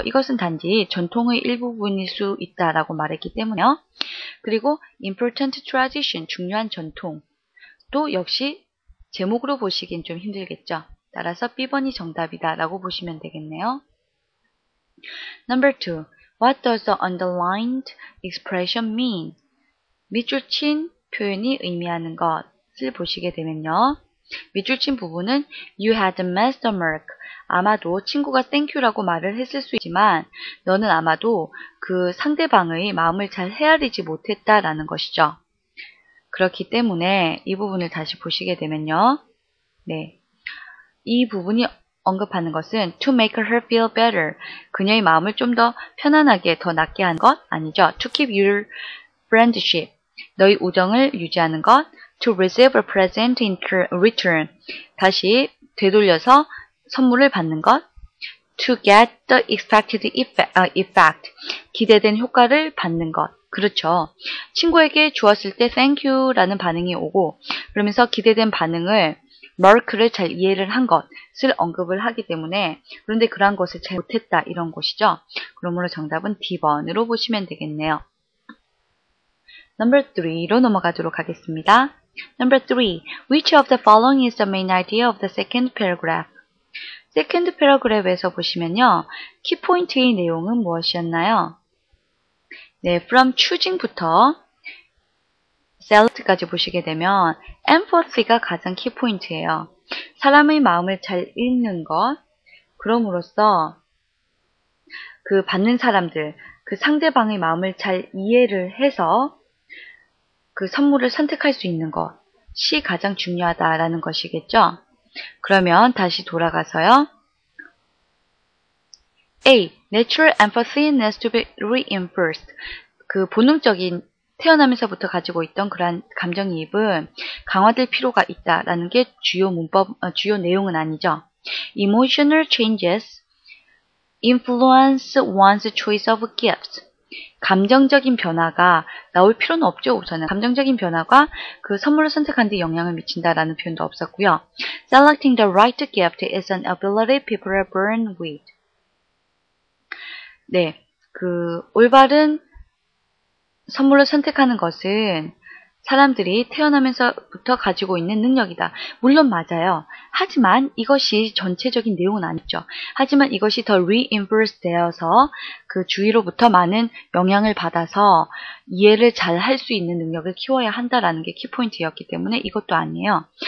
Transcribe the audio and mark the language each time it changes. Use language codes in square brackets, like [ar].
[ko] 이것은 단지 전통의 일부분일 수 있다라고 말했기 때문에요. 그리고 [en] important tradition, [ko] 중요한 전통. 또 역시 제목으로 보시기엔 좀 힘들겠죠. 따라서 B번이 정답이다 라고 보시면 되겠네요. [en] Number 2. What does the underlined expression mean? [ko] 밑줄 친 표현이 의미하는 것을 보시게 되면요. 밑줄 친 부분은 [en] You had missed the mark. [ko] 아마도 친구가 [en] thank you [ko] 라고 말을 했을 수 있지만 너는 아마도 그 상대방의 마음을 잘 헤아리지 못했다라는 것이죠. 그렇기 때문에 이 부분을 다시 보시게 되면요. 네, 이 부분이 언급하는 것은 [en] to make her feel better. [ko] 그녀의 마음을 좀 더 편안하게, 더 낫게 하는 것 아니죠. [en] To keep your friendship. [ko] 너의 우정을 유지하는 것. [en] To receive a present in return. [ko] 다시 되돌려서 선물을 받는 것. [en] To get the expected effect. [ko] 기대된 효과를 받는 것. 그렇죠. 친구에게 주었을 때 [en] thank you [ko] 라는 반응이 오고 그러면서 기대된 반응을 mark를 잘 이해를 한 것을 언급을 하기 때문에 그런데 그러한 것을 잘 못했다 이런 것이죠. 그러므로 정답은 D번으로 보시면 되겠네요. Number 3로 넘어가도록 하겠습니다. [en] Number 3. Which of the following is the main idea of the second paragraph? second paragraph [ko] 에서 보시면요. 키포인트의 내용은 무엇이었나요? 네, from choosing부터 select까지 보시게 되면 empathy가 가장 키포인트예요. 사람의 마음을 잘 읽는 것, 그럼으로써 그 받는 사람들, 그 상대방의 마음을 잘 이해를 해서 그 선물을 선택할 수 있는 것이 가장 중요하다라는 것이겠죠. 그러면 다시 돌아가서요. [en] A. Natural empathy needs to be reinforced. [ko] 그 본능적인 태어나면서부터 가지고 있던 그러한 감정이입은 강화될 필요가 있다라는 게 주요 내용은 아니죠. [en] Emotional changes influence one's choice of gifts. [ko] 감정적인 변화가 나올 필요는 없죠. 우선은 감정적인 변화가 그 선물을 선택하는 데 영향을 미친다라는 표현도 없었고요. [en] Selecting the right gift is an ability people are born with. [ko] 네, 그 올바른 선물을 선택하는 것은 사람들이 태어나면서부터 가지고 있는 능력이다. 물론 맞아요. 하지만 이것이 전체적인 내용은 아니죠. 하지만 이것이 더 reinforce 되어서 그 주위로부터 많은 영향을 받아서 이해를 잘 할 수 있는 능력을 키워야 한다라는 게 키포인트였기 때문에 이것도 아니에요.